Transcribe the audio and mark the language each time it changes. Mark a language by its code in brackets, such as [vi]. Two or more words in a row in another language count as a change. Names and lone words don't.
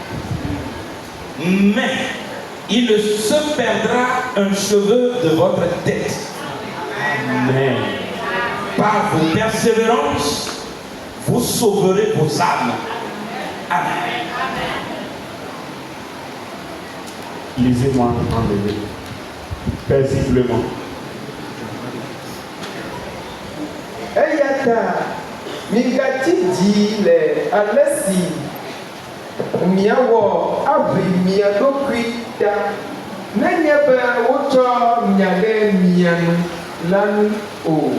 [fr] Mais il ne se perdra un cheveu de votre tête. Amen. Par vos persévérances, vous sauverez vos âmes. Amen. Lisez-moi en anglais, paisiblement. [ee] Eyata, mingati di le alesi, miawo avi miadokui ta, nenyebe wotsɔ miaɖe mianu lanu o.